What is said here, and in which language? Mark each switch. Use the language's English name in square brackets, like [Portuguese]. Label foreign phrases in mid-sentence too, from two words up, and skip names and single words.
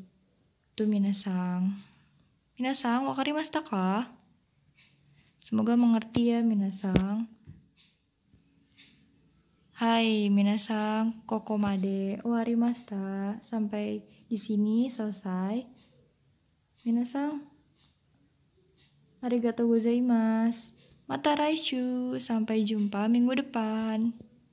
[Indonesian] Itu minasang. [Japanese] 皆さん分かりましたか? [Indonesian] Semoga mengerti ya minasang. [Japanese] はい皆さん、ここまで終わりました. [Indonesian] Sampai di sini selesai. [Japanese] 皆さん、ありがとうございます. また来週, [Indonesian] sampai jumpa minggu depan.